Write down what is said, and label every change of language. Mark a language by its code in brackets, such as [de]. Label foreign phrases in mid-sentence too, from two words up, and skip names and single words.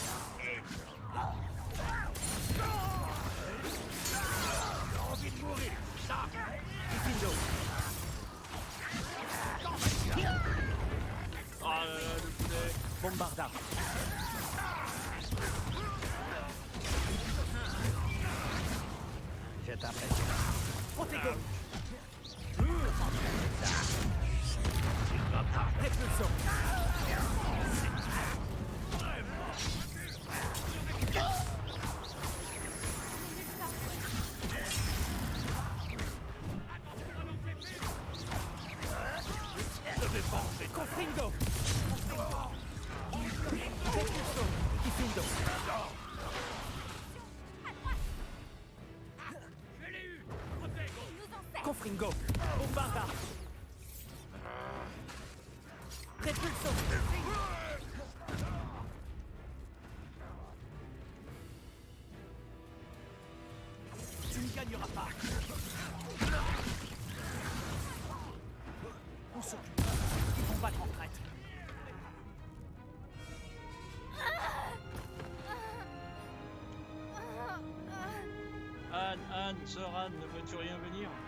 [fr] J'ai envie de mourir. Ça. Oh là là, le poulet. Bombarda. Je t'appelle. Protego. Répulsion. Confringo. Repulso. Diffindo. Confringo. Bombarda. Repulso. Tu ne gagneras pas. On s'occupe. Ils vont battre en retraite. Anne, sœur Anne, ne vois-tu rien venir?